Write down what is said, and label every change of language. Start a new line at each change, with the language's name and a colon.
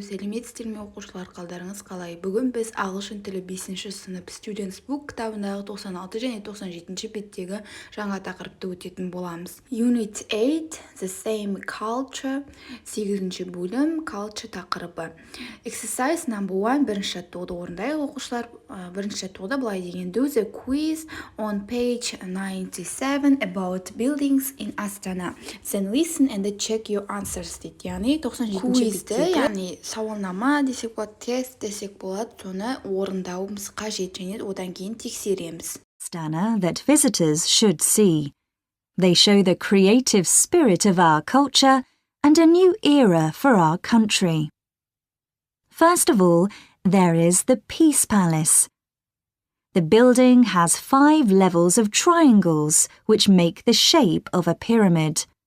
Kazakh: Сәлеметсіздер ме оқушылар, қалдарыңыз қалай? Бүгін біз ағылшын тілі 5-ші сынып Students Book кітабындағы 96 және 97-ші беттегі жаңа тақырыпты өтетін боламыз.
English: Unit 8, The Same Culture,
Kazakh: 8-ші бөлім,
English: Culture тақырыбы. Exercise number 1,
Kazakh: бірінші жаттығуды орындайық оқушылар. Бірінші жаттығуды былай деген:
English: Do the quiz on page 97 about buildings in Astana. Then listen and check your answers
Kazakh: дейді. Яғни 97-ші беттегі, яғни сауалнама десек болады, тест десек болады, соны орындауымыз қажет және одан кейін тексереміз.
English: Astana that visitors should see. They show the creative spirit of our culture and a new era for our country. First of all, there is the Peace Palace. The building has 5 levels of triangles which make the shape of a pyramid.